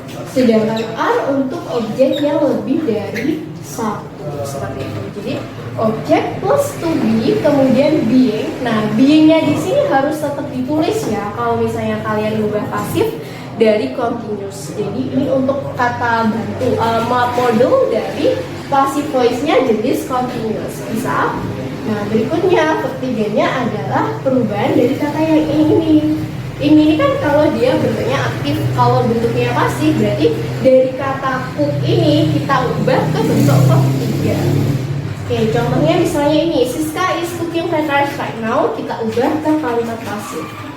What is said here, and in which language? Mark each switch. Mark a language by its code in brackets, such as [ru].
[id] Sedangkan are untuk objek yang lebih dari 1. Seperti itu. Jadi objek plus to be kemudian being. Nah, beingnya di sini harus tetap ditulis ya. Kalau misalnya kalian ubah pasif dari continuous. Jadi ini untuk kata bantu model dari passive voice-nya jenis continuous. Bisa. Nah, berikutnya verb tiganya adalah perubahan dari kata yang ini. Ini kan kalau dia bentuknya aktif, kalau bentuknya pasif berarti dari kata cook ini kita ubah ke bentuk verb tiga. Oke, contohnya misalnya ini, [en] Siska is cooking fried rice right now, [id] kita ubah ke kalimat pasif.